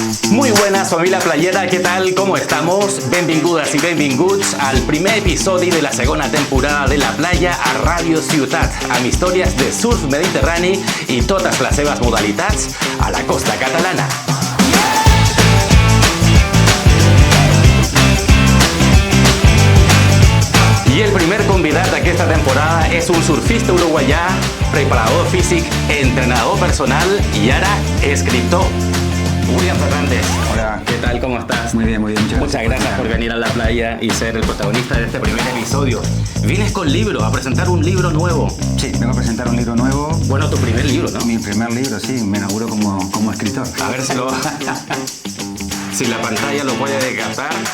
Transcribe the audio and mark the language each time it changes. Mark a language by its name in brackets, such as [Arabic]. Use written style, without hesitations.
[Spanish] Muy buenas, familia playera, ¿qué tal? ¿Cómo estamos? [Catalan] Benvingudes i benvinguts al primer episodi de la segona temporada de La Playa a Ràdio Ciutat, amb històries de surf mediterrani i totes les seves modalitats a la costa catalana. I el primer convidat d'aquesta temporada és un surfista uruguaià, preparador físic, entrenador personal [Spanish] y ahora escritor. [Catalan] William Fernández. [Spanish] Hola. ¿Qué tal? ¿Cómo estás? Muy bien, muy bien. Muchas gracias por venir a la playa y ser el protagonista de este primer episodio. Vienes con libro, a presentar un libro nuevo. Sí, vengo a presentar un libro nuevo. Bueno, tu primer libro, ¿no? Mi primer libro, sí, me inauguro como escritor. A ver si si la pantalla lo puede captar.